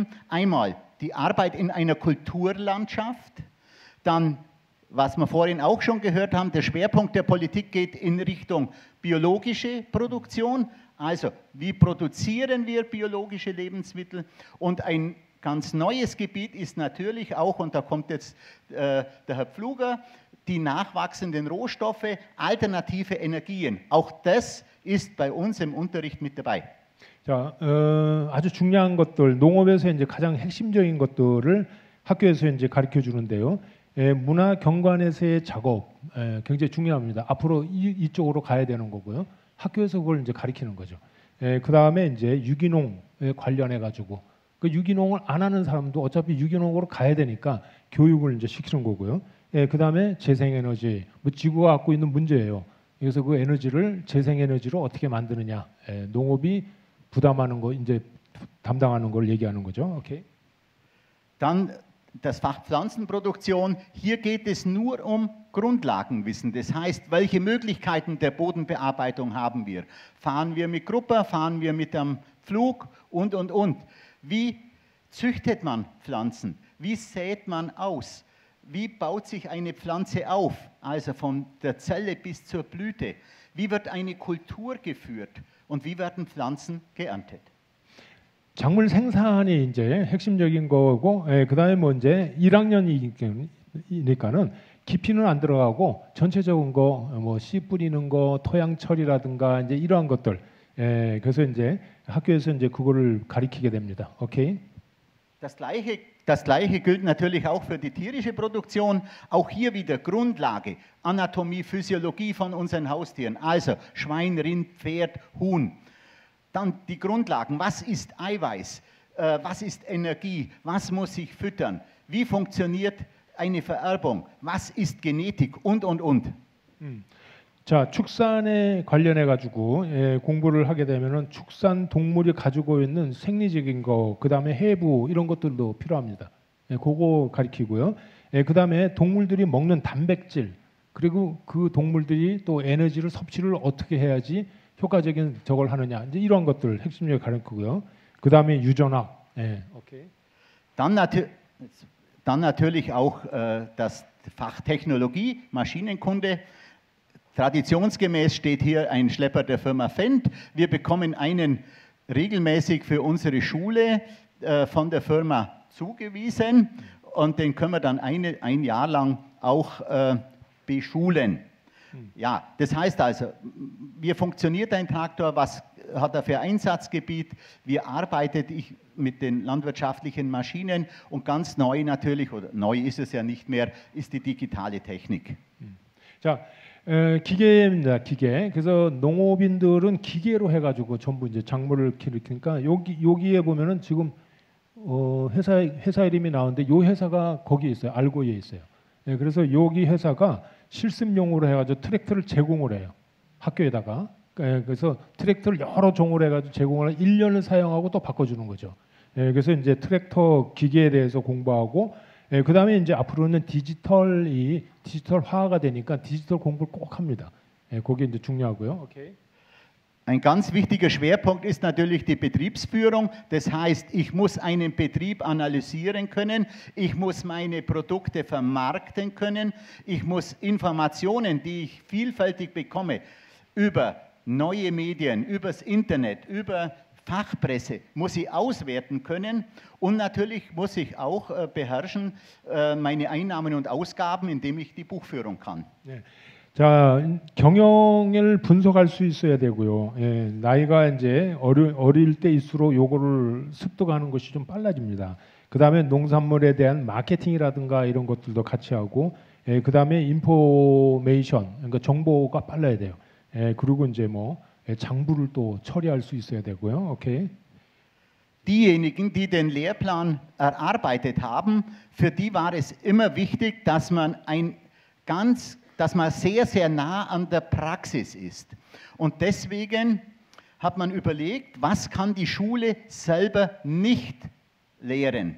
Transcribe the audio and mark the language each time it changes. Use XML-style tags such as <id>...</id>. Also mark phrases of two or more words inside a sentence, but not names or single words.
<de>Einmal die Arbeit in einer Kulturlandschaft, dann was wir vorhin auch schon gehört haben, der Schwerpunkt der Politik geht in Richtung biologische Produktion, also wie produzieren wir biologische Lebensmittel, und ein Ganz neues Gebiet ist natürlich auch, und da kommt jetzt der Herr Pfluger, die nachwachsenden Rohstoffe, alternative Energien. Auch das ist bei uns im Unterricht mit dabei.</de> <ko>자, 아주 중요한 것들, 농업에서 이제 가장 핵심적인 것들을 학교에서 이제 가르쳐 주는데요. 문화 경관에서의 작업 굉장히 중요합니다. 앞으로 이쪽으로 가야 되는 거고요. 학교에서 그걸 이제 가르치는 거죠. 그 다음에 이제 유기농에 관련해 가지고 그 유기농을 안 하는 사람도 어차피 유기농으로 가야 되니까 교육을 이제 시키는 거고요. 그 다음에 재생에너지, 뭐 지구가 갖고 있는 문제예요. 그래서 그 에너지를 재생에너지로 어떻게 만드느냐, 농업이 부담하는 거 이제 담당하는 걸 얘기하는 거죠. 오케이.</ko> <de>Dann das Fach Pflanzenproduktion. Hier geht es nur um Grundlagenwissen. Das heißt, welche Möglichkeiten der Bodenbearbeitung haben wir? Fahren wir mit Grupper, fahren wir mit einem Pflug und. Wie züchtet man Pflanzen? Wie sät man aus? Wie baut sich eine Pflanze auf? Also von der Zelle bis zur Blüte. Wie wird eine Kultur geführt? Und wie werden Pflanzen geerntet?</de> <ko>작물 생산이 이제 핵심적인 거고, 그다음에 뭐 이제 1학년이니까는 깊이는 안 들어가고 전체적인 거, 뭐 씨 뿌리는 거, 토양 처리라든가 이제 이러한 것들, 그래서 이제 학교에서 이제 그거를 가리키게 됩니다. 오케이.</ko> <de>Das Gleiche gilt natürlich auch für die tierische Produktion. Auch hier wieder Grundlage, Anatomie, Physiologie von unseren Haustieren. Also Schwein, Rind, Pferd, Huhn. Dann die Grundlagen. Was ist Eiweiß? Was ist Energie? Was muss ich füttern? Wie funktioniert eine Vererbung? Was ist Genetik? Und.</de> <ko>자, 축산에 관련해 가지고 공부를 하게 되면은 축산 동물이 가지고 있는 생리적인 거, 그다음에 해부 이런 것들도 필요합니다. 그거 가리키고요. 그다음에 동물들이 먹는 단백질, 그리고 그 동물들이 또 에너지를 섭취를 어떻게 해야지 효과적인 저걸 하느냐, 이제 이런 것들 핵심적으로 가르치고요. 그다음에 유전학. 오케이.</ko> <de>Dann natürlich auch das Fach Technologie, Maschinenkunde. Traditionsgemäß steht hier ein Schlepper der Firma Fendt. Wir bekommen einen regelmäßig für unsere Schule von der Firma zugewiesen und den können wir dann ein Jahr lang auch beschulen. Ja, das heißt also, wie funktioniert ein Traktor, was hat er für Einsatzgebiet, wie arbeitet ich mit den landwirtschaftlichen Maschinen und ganz neu natürlich, oder neu ist es ja nicht mehr, ist die digitale Technik.</de> <ko>자, 기계입니다. 기계. 그래서 농업인들은 기계로 해가지고 전부 이제 작물을 키우니까 여기에 보면은 지금 회사 이름이 나오는데 요 회사가 거기에 있어요. 알고에 있어요. 그래서 여기 회사가 실습용으로 해가지고 트랙터를 제공을 해요. 학교에다가. 그래서 트랙터를 여러 종을 해가지고 제공을 1년을 사용하고 또 바꿔주는 거죠. 그래서 이제 트랙터 기계에 대해서 공부하고 그 다음에 이제 앞으로는 디지털화가 되니까 디지털 공부를 꼭 합니다. 그게 이제 중요하고요. 오케이.</ko> <de>Ein ganz wichtiger Schwerpunkt ist natürlich die Betriebsführung. Das heißt, ich muss einen Betrieb analysieren können, ich muss meine Produkte vermarkten können, ich muss Informationen, die ich vielfältig bekomme, über neue Medien, übers Internet, über Fachpresse, muss ich auswerten können und natürlich muss ich auch beherrschen meine Einnahmen und Ausgaben, indem ich die Buchführung kann.</de> <ko>네. 자, 경영을 분석할 수 있어야 되고요. 나이가 이제 어릴 때일수록 요거를 습득하는 것이 좀 빨라집니다. 그 다음에 농산물에 대한 마케팅이라든가 이런 것들도 같이 하고, 그 다음에 인포메이션, 그러니까 정보가 빨라야 돼요. 그리고 이제 뭐 장부를 또 처리할 수 있어야 되고요. 오케이.</ko> <de>Diejenigen, die den Lehrplan erarbeitet haben, für die war es immer wichtig, dass man sehr, sehr nah an der Praxis ist. Und deswegen hat man überlegt, was kann die Schule selber nicht lehren.</de>